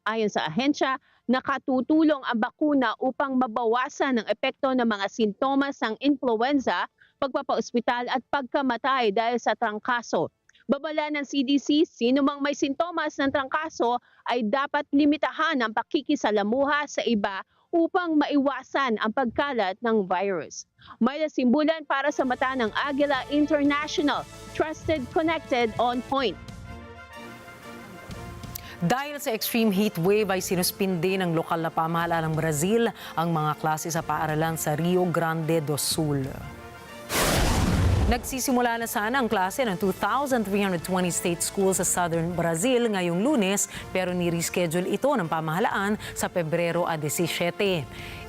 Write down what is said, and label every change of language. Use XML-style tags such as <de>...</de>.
<tl>Ayon sa ahensya, nakatutulong ang bakuna upang mabawasan ang epekto ng mga sintomas ng influenza, pagpapa-ospital at pagkamatay dahil sa trangkaso. Babala ng CDC, sino mang may sintomas ng trangkaso ay dapat limitahan ang pakikisalamuha sa iba upang maiwasan ang pagkalat ng virus. Myla Simbulan para sa mata ng Agila International.</tl> <en>Trusted, connected, on point.</en> <tl>Dahil sa extreme heat wave ay sinuspindi ng lokal na pamahalaan ng Brazil ang mga klase sa paaralan sa Rio Grande do Sul. Nagsisimula na sana ang klase ng 2,320 state schools sa southern Brazil ngayong Lunes, pero ni-reschedule ito ng pamahalaan sa Pebrero 17.</tl>